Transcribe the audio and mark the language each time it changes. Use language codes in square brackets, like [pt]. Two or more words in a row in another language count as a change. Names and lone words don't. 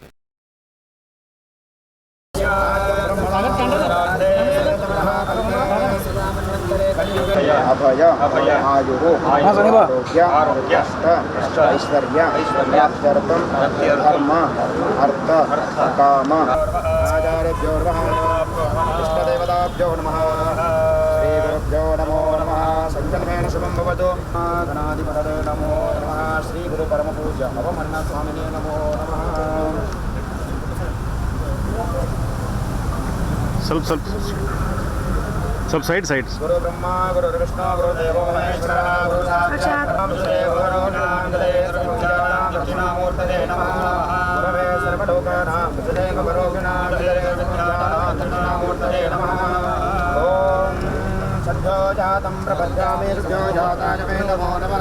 [sa] ಅಭಯ ಆಯುರು ಆರೋಗ್ಯ ಐಶ್ವರ್ಯ ಧರ್ಮ ಅರ್ಥ ಕಾಮ ಆಚಾರ್ಯಭ್ಯೋ ನಮಃ ಇಷ್ಟದೇವತಾಭ್ಯೋ ನಮಃ ಶ್ರೀ ಗುರುಭ್ಯೋ ನಮೋ ನಮಃ ಸಂಕಲ್ಪೇನ ಶುಭಂ ಭವತು ಗಣಾಧಿಪತಯೇ ನಮೋ ನಮಃ ಶ್ರೀ ಗುರು ಪರಮ ಪೂಜ್ಯ ಹವಮನ್ನಾಥ ಸ್ವಾಮಿನೇ ನಮೋ ನಮಃ. [kn] ಸ್ವಲ್ಪ ಸೈಡ್ [sa] ಗುರು ಬ್ರಹ್ಮ ಗುರು ವಿಷ್ಣು ಗುರು ದೇವೋ ಮಹೇಶ್ವರ ಗುರು ಸಾಕ್ಷಾತ್ ದಕ್ಷಿಣಾಮೂರ್ತೇ ನಮಃ ಗುರವೇ ಸರ್ವಲೋಕಾನಾಂ ವಿಜಯೇಕ ಪರೋಕ್ಷಣಾಂ ದಕ್ಷಿಣಾಮೂರ್ತೇ ನಮಃ. ಓಂ ಸದ್ಯೋ ಜಾತಂ ಪ್ರಪದ್ಯಾಮಿ ಸದ್ಯೋ ಜಾತಾಯ ಮೇ ನಮೋ ನಮಃ.